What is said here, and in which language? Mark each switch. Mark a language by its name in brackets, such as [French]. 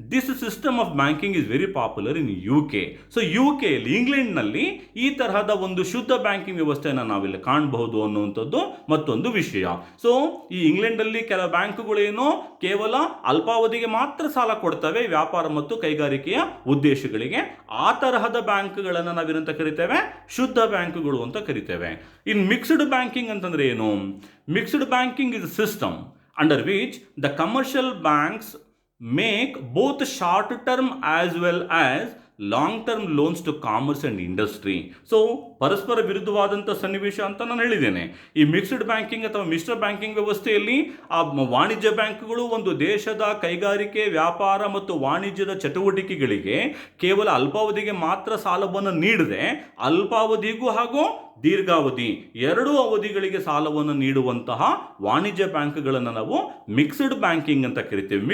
[English] This system of banking is very popular in UK. [Kannada] So UK ಇಂಗ್ಲೆಂಡ್ನಲ್ಲಿ ಈ ತರಹದ ಒಂದು ಶುದ್ಧ ಬ್ಯಾಂಕಿಂಗ್ ವ್ಯವಸ್ಥೆಯನ್ನು ನಾವಿಲ್ಲಿ ಕಾಣಬಹುದು ಅನ್ನುವಂಥದ್ದು ಮತ್ತೊಂದು ವಿಷಯ. ಸೊ ಈ ಇಂಗ್ಲೆಂಡಲ್ಲಿ ಕೆಲ ಬ್ಯಾಂಕುಗಳೇನೋ ಕೇವಲ ಅಲ್ಪಾವಧಿಗೆ ಮಾತ್ರ ಸಾಲ ಕೊಡ್ತವೆ ವ್ಯಾಪಾರ ಮತ್ತು ಕೈಗಾರಿಕೆಯ ಉದ್ದೇಶಗಳಿಗೆ. ಆ ತರಹದ ಬ್ಯಾಂಕ್ಗಳನ್ನು ನಾವೇನಂತ ಕರಿತೇವೆ? ಶುದ್ಧ ಬ್ಯಾಂಕುಗಳು ಅಂತ ಕರಿತೇವೆ. ಇನ್ ಮಿಕ್ಸ್ಡ್ ಬ್ಯಾಂಕಿಂಗ್ ಅಂತಂದ್ರೆ ಏನು? [English] Mixed banking is a system under which the commercial banks make both short-term as well as long-term loans to commerce and industry. [Kannada] So ಪರಸ್ಪರ ವಿರುದ್ಧವಾದಂಥ ಸನ್ನಿವೇಶ ಅಂತ ನಾನು ಹೇಳಿದ್ದೇನೆ. ಈ ಮಿಕ್ಸ್ಡ್ ಬ್ಯಾಂಕಿಂಗ್ ಅಥವಾ ಮಿಶ್ರ ಬ್ಯಾಂಕಿಂಗ್ ವ್ಯವಸ್ಥೆಯಲ್ಲಿ ಆ ವಾಣಿಜ್ಯ ಬ್ಯಾಂಕ್ಗಳು ಒಂದು ದೇಶದ ಕೈಗಾರಿಕೆ, ವ್ಯಾಪಾರ ಮತ್ತು ವಾಣಿಜ್ಯದ ಚಟುವಟಿಕೆಗಳಿಗೆ ಕೇವಲ ಅಲ್ಪಾವಧಿಗೆ ಮಾತ್ರ ಸಾಲವನ್ನು ನೀಡದೆ ಅಲ್ಪಾವಧಿಗೂ ಹಾಗೂ ದೀರ್ಘಾವಧಿ ಎರಡೂ ಅವಧಿಗಳಿಗೆ ಸಾಲವನ್ನು ನೀಡುವಂತಹ ವಾಣಿಜ್ಯ ಬ್ಯಾಂಕ್ಗಳನ್ನು ನಾವು ಮಿಕ್ಸ್ಡ್ ಬ್ಯಾಂಕಿಂಗ್ ಅಂತ ಕರಿತೀವಿ.